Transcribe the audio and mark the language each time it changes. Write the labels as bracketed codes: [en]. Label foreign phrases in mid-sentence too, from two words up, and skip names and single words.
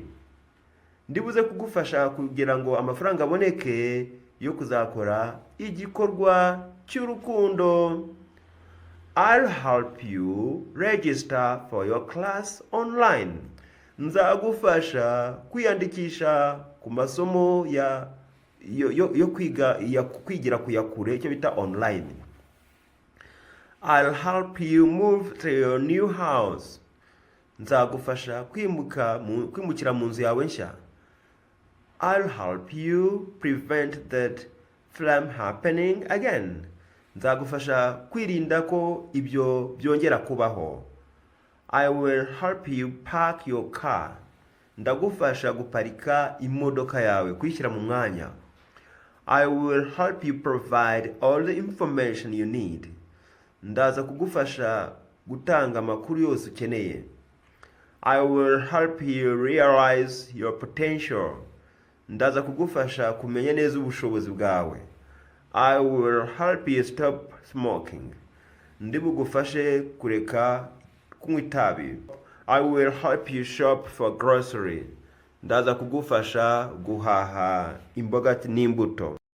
[rw] Ndibuze kugufasha kugira ngo amafaranga aboneke yo kuzakora igikorwa cy'urukundo. [en] I'll help you register for your class online. [rw] Nzagufasha kwiyandikisha ku masomo yo kwigira kuyakure, icyo bita online. [en] I'll help you move to your new house. [rw] Nzagufasha kwimukira mu nzu yawe nshya. [en] I'll help you prevent that from happening again. [rw] Nzagufasha kwirinda ko ibyo byongera kubaho. [en] I will help you park your car. [rw] Ndagufasha guparika imodoka yawe, kwishyira mu mwanya. [en] I will help you provide all the information you need. [rw] Ndaza kugufasha gutanga amakuru yose ukeneye. [en] I will help you realize your potential. [rw] Ndaza kugufasha kumenya neza ubushobozi bwawe. [en] I will help you stop smoking. [rw] Ndibugufashe kureka kunywa itabi. [en] I will help you shop for grocery. [rw] Ndaza kugufasha guhaha imboga n'imbuto.